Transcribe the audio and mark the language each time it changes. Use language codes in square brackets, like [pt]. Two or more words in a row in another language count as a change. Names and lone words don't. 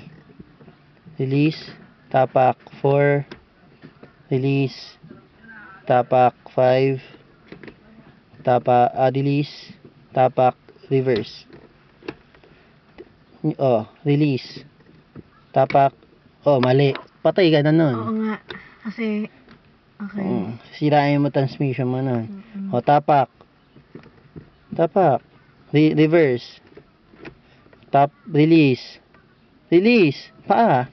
[tl] Release. Tapak. 4. Release. Tapak. 5. Tapak. Release. Tapak. Reverse. Release. Tapak. Mali. Patay ka na nun. Oo nga. Kasi, okay. Sirain mo transmission mo nun. Tapak. Tapak. Reverse. Release. Release. Paa.